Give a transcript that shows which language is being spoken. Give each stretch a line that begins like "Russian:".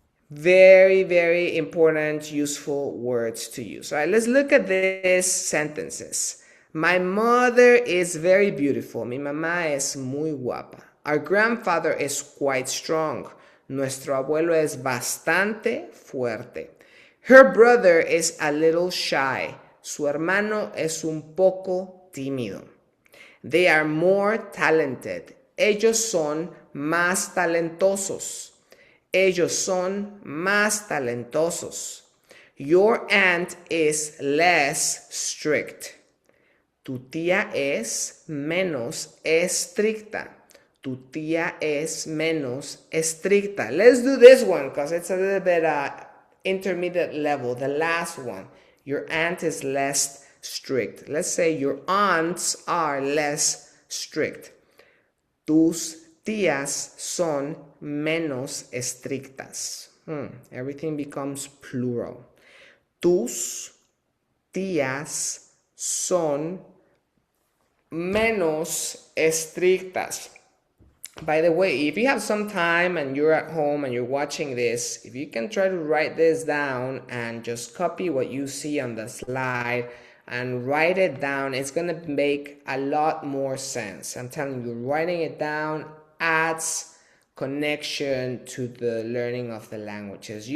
English: Very, very important, useful words to use. All right, let's look at these sentences. My mother is very beautiful.
Spanish: Mi mamá es muy guapa.
English: Our grandfather is quite strong.
Spanish: Nuestro abuelo es bastante fuerte.
English: Her brother is a little shy.
Spanish: Su hermano es un poco tímido.
English: They are more talented.
Spanish: Ellos son más talentosos. Ellos son más talentosos.
English: Your aunt is less strict.
Spanish: Tu tía es menos estricta. Tu tía es menos estricta.
English: Let's do this one because it's a little bit intermediate level. The last one. Your aunt is less strict. Let's say your aunts are less strict.
Spanish: Tus tías son menos estrictas.
English: Everything becomes plural.
Spanish: Tus tías son menos estrictas.
English: By the way, if you have some time and you're at home and you're watching this, if you can try to write this down and just copy what you see on the slide and write it down, it's going to make a lot more sense. I'm telling you, writing it down adds connection to the learning of the languages.